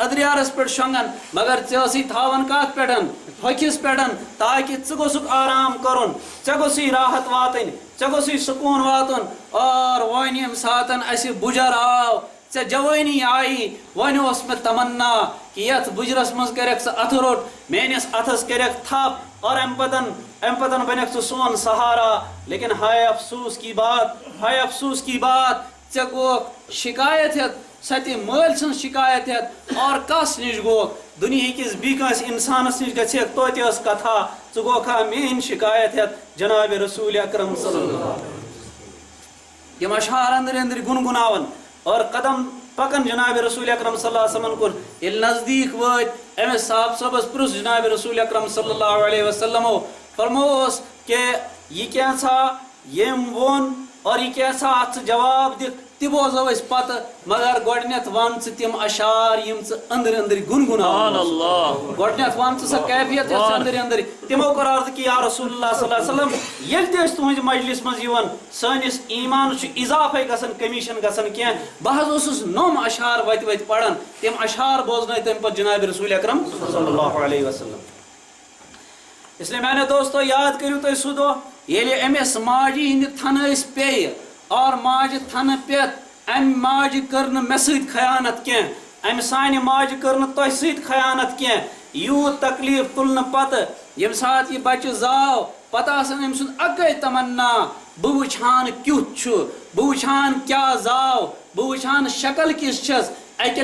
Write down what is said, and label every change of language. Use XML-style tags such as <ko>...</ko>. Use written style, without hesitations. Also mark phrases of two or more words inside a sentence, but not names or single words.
<ks>أدرِیارس پٮ۪ٹھ شۄنٛگان مگر ژےٚ ٲسٕے تھاوان کتھ پٮ۪ٹھ پھۄکھِس پٮ۪ٹھ تاکہِ ژٕ گوٚژھُکھ آرام کرُن ژےٚ گوٚژھُے راحت واتٕنۍ ژےٚ گوٚژھُے سکوٗن واتُن اور وۄنۍ ییٚمہِ ساتہٕ اسہِ بُجر آو ژےٚ جوٲنی آیی وۄنۍ اوس مےٚ تمنا کہِ یتھ بُجرس منٛز کریکھ ژٕ اتھٕ روٚٹ میٲنِس اتھس کریکھ تھپھ اور امہِ پتن بنیکھ ژٕ سون سہارا لیکن ہائے افسوس کی بات ژےٚ گوٚوکھ شکایت ہٮ۪تھ سۄ تہِ مٲلۍ سٕنٛز شکایت ہٮ۪تھ اور کس نِش گوٚوکھ دُنہِکِس بیٚیہِ کٲنٛسہِ انسانس نِش گژھکھ توتہِ ٲس کتھا ژٕ گوٚوکھا میٲنۍ شکایت ہٮ۪تھ جناب رسول اکرم</ks> <ar>صلی اللہ علیہ وسلم</ar> <ks>یِم اشعار أنٛدرۍ أنٛدرۍ گُنگُناوان اور قدم پکان جناب رسول اکرم</ks> <ar>صلی اللہ علیہ وسلم</ar> <ks>کُن ییٚلہِ نزدیٖک وٲتۍ أمِس صاحب صٲبس پرُژھ جناب رسول اکرم</ks> <ar>صلی اللہ علیہ وسلمو</ar> <ks>فرمووس کہ یہِ کیٛاہ یٔمۍ ووٚن اور یہِ کیٛاہ اتھ ژٕ جواب دِکھ تہِ بوزو أسۍ پتہٕ مگر گۄڈٕنٮ۪تھ ون ژٕ تِم اشعار یِم ژٕ أنٛدرۍ أنٛدرۍ گُنگُناوان گۄڈٕنٮ۪تھ ون ژٕ سۄ کیفیت یۄس أنٛدرۍ أنٛدرۍ تِمو کوٚر عرض کہِ</ks> <ar>یا رسول اللہ صلی اللہ علیہ وسلم</ar> <ks>ییٚلہِ تہِ أسۍ تُہنٛدِ مجلس منٛز یِوان سٲنِس ایٖمانس چھُ اضافے گژھان کمی چھنہٕ گژھان کینٛہہ بہٕ حظ اوسُس نوٚم اشعار وتہِ پران تِم اشعار بوزنٲے تمہِ پتہٕ جناب رسول اکرم</ks> <ar>صلی اللہ علیہ وسلم</ar> <ur>اس لیے</ur> <ks>میانہِ دوستو یاد کٔرِو تُہۍ سُہ دۄہ ییٚلہِ أمِس ماجہِ ہِنٛدِ تھنہٕ ٲسۍ پیٚیہِ اور ماجہِ تھنہٕ پٮ۪تھ امہِ ماجہِ کٔر نہٕ مےٚ سۭتۍ خیانت کینٛہہ امہِ سانہِ ماجہِ کٔر نہٕ تۄہہِ سۭتۍ خیانت کینٛہہ یوٗت تکلیٖف تُلنہٕ پتہٕ ییٚمہِ ساتہٕ یہِ بچہِ زاو پتہٕ آسان أمۍ سُنٛد اکے تمنا بہٕ وٕچھ ہان کیُتھ چھُ بہٕ وٕچھ ہان کیٛاہ زاو بہٕ وٕچھ ہان شکل کِژھ چھس اکہِ</ks>